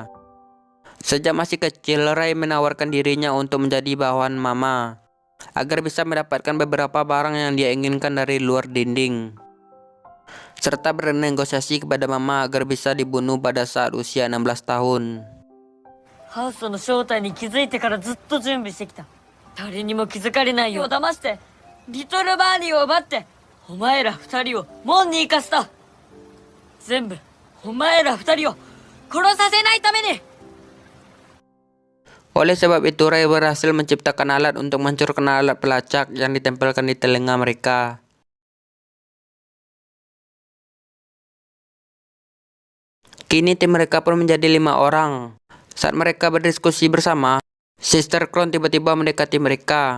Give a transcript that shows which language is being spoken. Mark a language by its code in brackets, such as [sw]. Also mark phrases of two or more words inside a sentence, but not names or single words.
[id] Sejak masih kecil, Ray menawarkan dirinya untuk menjadi bawahan Mama, agar bisa mendapatkan beberapa barang yang dia inginkan dari luar dinding, serta bernegosiasi kepada Mama agar bisa dibunuh pada saat usia 16 tahun. [ja] ハウスの正体に気づいてからずっと準備してきた誰にも気づかれないよう騙してリトルバーニーを奪ってお前ら二人を門に行かせた全部お前ら二人を殺させないために [id] Oleh sebab itu, Ray berhasil menciptakan alat untuk menghancurkan alat pelacak yang ditempelkan di telinga mereka. Kini tim mereka pun menjadi 5 orang. Saat mereka berdiskusi bersama, Sister Crown tiba-tiba mendekati mereka.